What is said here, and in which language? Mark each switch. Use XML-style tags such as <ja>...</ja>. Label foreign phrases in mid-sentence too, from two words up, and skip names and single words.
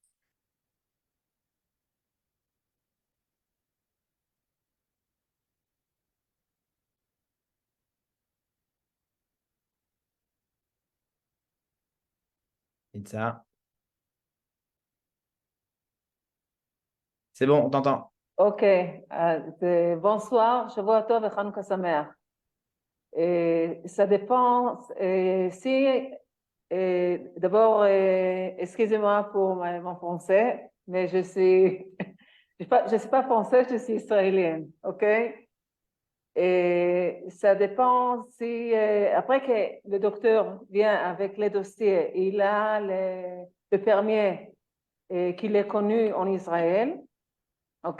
<fr>Nitsa. C'est bon, on t'entend.</fr> <he>אוקיי, אז bonsoir, שבוע טוב וחנוכה שמח.</he> <fr>Ça dépend, si, d'abord, excusez-moi pour mon français, mais je suis pas française, je suis israélienne, ok? Et ça dépend si, après que le docteur vient avec les dossiers, il a le permis qu'il est connu en Israël, ok?</fr>